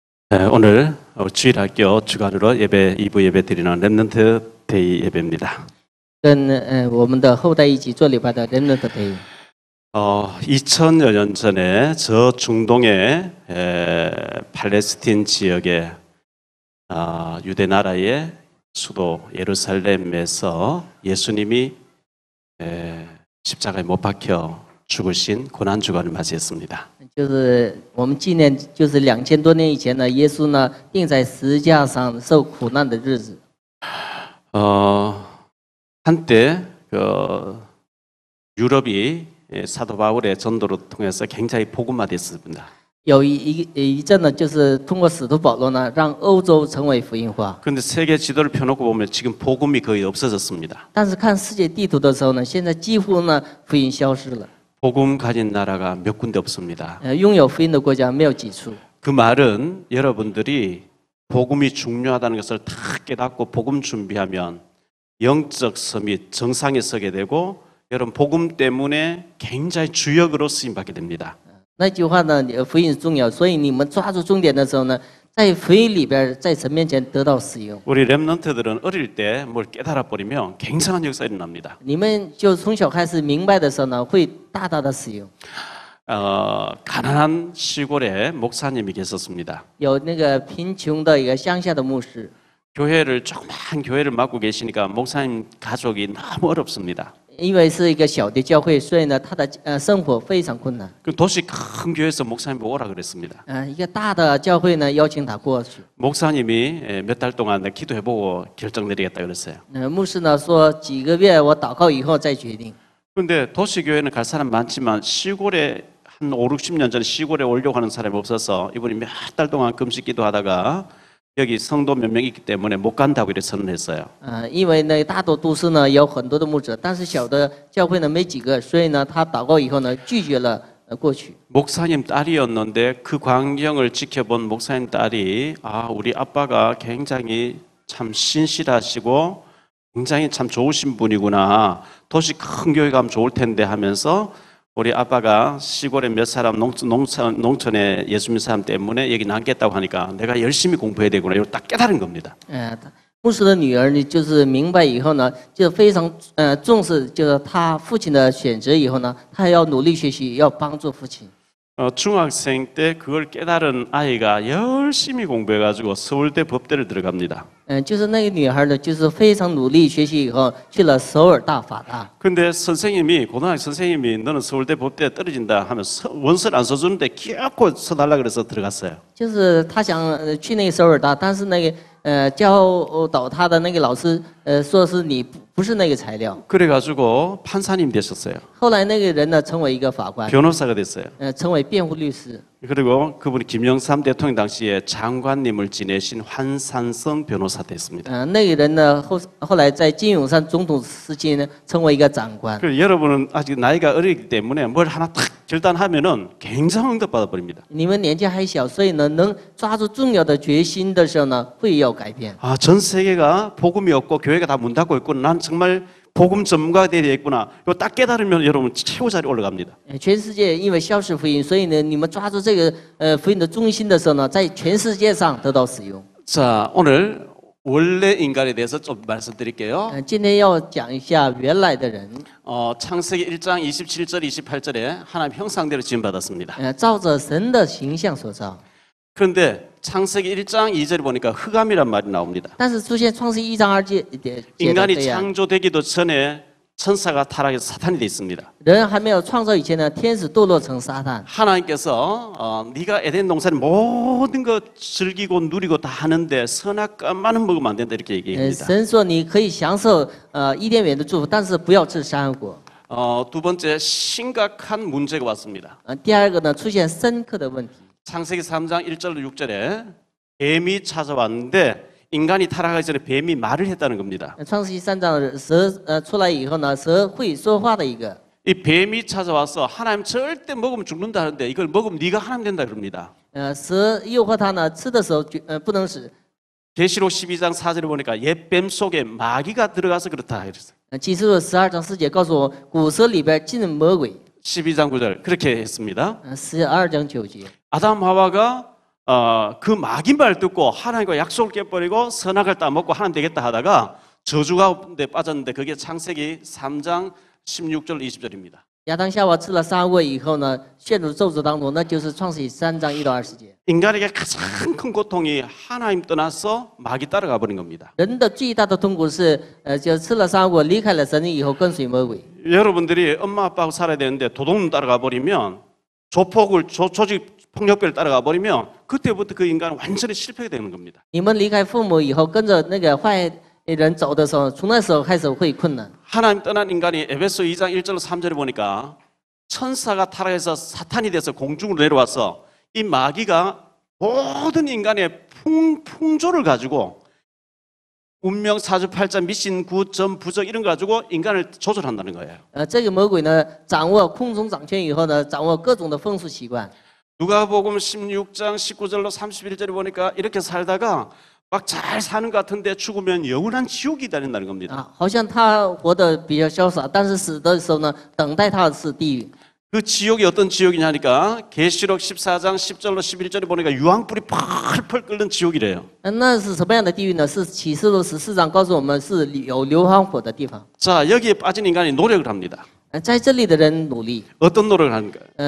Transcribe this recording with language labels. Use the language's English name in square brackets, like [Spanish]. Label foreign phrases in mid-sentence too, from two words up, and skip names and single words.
[Korean] 오늘 주일학교 주간으로 예배 2부 예배 드리는 [English] Remnant Day [Korean] 예배입니다. [Chinese] 跟我们的后代一起做礼拜的 [English] Remnant Day。 [Korean] 2000여 년 전에 저 중동의 팔레스틴 지역의 유대 나라의 수도 예루살렘에서 예수님이 십자가에 못 박혀 죽으신 고난 주간을 맞이했습니다. [Chinese] 就是我们纪念，就是2000多年以前呢，耶稣呢钉在十字架上受苦难的日子。 [Korean] 한때 유럽이 사도 바울의 전도를 통해서 굉장히 복음화됐습니다. [Chinese] 有一阵呢，就是通过使徒保罗呢，让欧洲成为福音化。 [Korean] 그런데 세계 지도를 펴놓고 보면 지금 복음이 거의 없어졌습니다. [Chinese] 但是看世界地图的时候呢，现在几乎呢福音消失了。 [Korean] 복음 가진 나라가 몇 군데 없습니다. [Chinese] 拥有福音的国家没有几处。 [Korean] 그 말은 여러분들이 복음이 중요하다는 것을 다 깨닫고 복음 준비하면 영적 섬이 정상에 서게 되고 여러분 복음 때문에 굉장히 주역으로 쓰임 받게 됩니다. [Chinese] 那句话呢，福音重要，所以你们抓住重点的时候呢，在福音里边，在神面前得到使用。 [Korean] 우리 렘넌트들은 어릴 때 뭘 깨달아 버리면 굉장한 역사 일어납니다. [Chinese] 你们就从小开始明白的时候呢，会大大的使用。 [Korean] 가난한 시골에 목사님이 계셨습니다. [Chinese] 有那个贫穷的一个乡下的牧师， [Korean] 교회를 조그만 교회를 맡고 계시니까 목사님 가족이 너무 어렵습니다. [Chinese] 因为是一个小的教会，所以呢，他的生活非常困难。 [Korean] 그 도시 큰 교회에서 목사님 보고 오라 그랬습니다. [Chinese] 一个大的教会呢，邀请他过去。 [Korean] 목사님이 몇 달 동안 기도해보고 결정 내리겠다 그랬어요. [Chinese] 牧师呢说，几个月我祷告以后再决定。 [Korean] 그런데 도시 교회는 갈 사람 많지만 시골에 한 5, 60년 전에 시골에 오려고 하는 사람이 없어서 이분이 몇 달 동안 금식 기도하다가 여기 성도 몇 명 있기 때문에 못 간다고 이렇게 선언했어요. [Chinese] 因为呢，大多都市呢有很多的牧者，但是小的教会呢没几个，所以呢，他祷告以后呢，拒绝了过去。 [Korean] 목사님 딸이었는데 그 광경을 지켜본 목사님 딸이 우리 아빠가 굉장히 참 신실하시고 굉장히 참 좋으신 분이구나. 도시 큰 교회 가면 좋을 텐데 하면서 우리 아빠가 시골에 몇 사람 농촌에 예수 믿는 사람 때문에 여기 남겠다고 하니까 내가 열심히 공부해야 되구나. 이걸 딱 깨달은 겁니다. [Chinese] 牧师的女儿呢，就是明白以后呢，就非常重视，就是他父亲的选择以后呢，他要努力学习，要帮助父亲。 [Korean] 중학생 때 그걸 깨달은 아이가 열심히 공부해가지고 서울대 법대를 들어갑니다. [Chinese] 就是那个女孩呢，就是非常努力学习以后去了首尔大法大。 [Korean] 근데 선생님이 고등학교 선생님이 너는 서울대 법대에 떨어진다 하면 원서를 안 써주는데 기어코 써달라 그래서 들어갔어요. [Chinese] 就是他想去那个首尔大，但是那个教导他的那个老师说是你不是那个材料。 [Korean] 그래가지고 판사님 되셨어요. [Chinese] 后来那个人呢，成为一个法官， [Korean] 변호사가 됐어요. [Chinese] 成为辩护律师。 [Korean] 그리고 그분이 김영삼 대통령 당시에 장관님을 지내신 환산성 변호사 됐습니다. [Chinese] 那个人呢，后来在金泳三总统时期呢，成为一个长官。 [Korean] 그래서 여러분은 아직 나이가 어리기 때문에 뭘 하나 탁 결단하면은 굉장히 응답받아 버립니다. [Chinese] 你们年纪还小，所以呢，能抓住重要的决心的时候呢，会有改变。 [Korean] 전 세계가 복음이 없고 교회가 다 문 닫고 있고 난 정말 복음 전문가가 되어야 되겠구나. 이거 딱 깨달으면 여러분 최고 자리 올라갑니다. [Chinese] 全世界因为消失福音，所以呢，你们抓住这个福音的中心的时候呢，在全世界上得到使用。 [Korean] 자, 오늘 원래 인간에 대해서 좀 말씀드릴게요. [Chinese] 今天要讲一下原来的人， [Korean] 창세기 1장 27절 28절에 하나님 형상대로 지음받았습니다. [Chinese] 照着神的形象所造。 [Korean] 그런데 창세기 1장 2절에 보니까 흑암이란 말이 나옵니다. [Chinese] 但是出现创世1章2节的 [Korean] 인간이 [Chinese] 这样， [Korean] 창조되기도 전에 천사가 타락해서 사탄이 돼 있습니다. [Chinese] 人还没有创造以前呢，天使堕落成撒旦。 [Korean] 하나님께서 네가 에덴 동산의 모든 것 즐기고 누리고 다 하는데 선악과만은 먹으면 안 된다 이렇게 얘기합니다. [Chinese] 神说你可以享受伊甸园的祝福，但是不要吃善恶果。 [Korean] 두 번째 심각한 문제가 왔습니다. [Chinese] 第二个呢，出现深刻的问题。 [Korean] 창세기 3장 1절로 6절에 뱀이 찾아왔는데 인간이 타락하기 전에 뱀이 말을 했다는 겁니다. [Chinese] 创世纪3章蛇出来以后呢，蛇会说话的一个。 [Korean] 이 뱀이 찾아와서 하나님 절대 먹으면 죽는다는데 이걸 먹으면 네가 하나님 된다 그럽니다. [Chinese] 蛇诱惑他呢，吃的时候不能死。 [Korean] 계시록 12장 4절에 보니까 옛 뱀 속에 마귀가 들어가서 그렇다 그랬어요. [Chinese] 启示录12章4节告诉我，古蛇里边进魔鬼。 [Korean] 12장 9절 그렇게 했습니다. [Chinese] 12章9节。 [Korean] 아담 하와가 그 마귀 말 듣고 하나님과 약속을 깨버리고 선악을 따먹고 하나님 되겠다 하다가 저주 가운데 빠졌는데 그게 창세기 3장 16절 20절입니다. [Chinese] 亚当夏娃吃了三味以后呢，陷入咒诅当中，那就是创世纪3章1到20节。 [Korean] 인간에게 가장 큰 고통이 하나님 떠나서 마귀 따라가 버린 겁니다. [Chinese] 人的最大的痛苦是，就吃了三果，离开了神以后跟随魔鬼。 [Korean] 여러분들이 엄마 아빠하고 살아야 되는데 도둑놈 따라가 버리면 조직 폭력배를 따라가 버리면 그때부터 그 인간은 완전히 실패가 되는 겁니다. [Chinese] 你们离开父母以后，跟着那个坏人走的时候，从那时候开始会困难。 [Korean] 하나님 떠난 인간이 에베소 2장 1절 3절에 보니까 천사가 타락해서 사탄이 돼서 공중으로 내려와서 이 마귀가 모든 인간의 풍조를 가지고 운명, 사주, 팔자, 미신, 구점, 부적 이런 거 가지고 인간을 조절한다는 거예요. [Chinese] 这个魔鬼呢，掌握空中掌权以后呢，掌握各种的风俗习惯。 [Korean] 누가복음 16장 19절로 31절에 보니까 이렇게 살다가 막 잘 사는 것 같은데 죽으면 영원한 지옥이 기다린다는 겁니다. [Chinese] 啊，好像他活得比较潇洒，但是死的时候呢，等待他的是地狱。 [Korean] 그 지옥이 어떤 지옥이냐니까 계시록 14장 10절로 11절에 보니까 유황불이 펄펄 끓는 지옥이래요. [Chinese] 那是什么样的地狱呢？是启示录14章告诉我们是有硫磺火的地方。 [Korean] 자, 여기에 빠진 인간이 노력을 합니다. [Chinese] 在这里的人努力， [Korean] 어떤 노력을 하는가?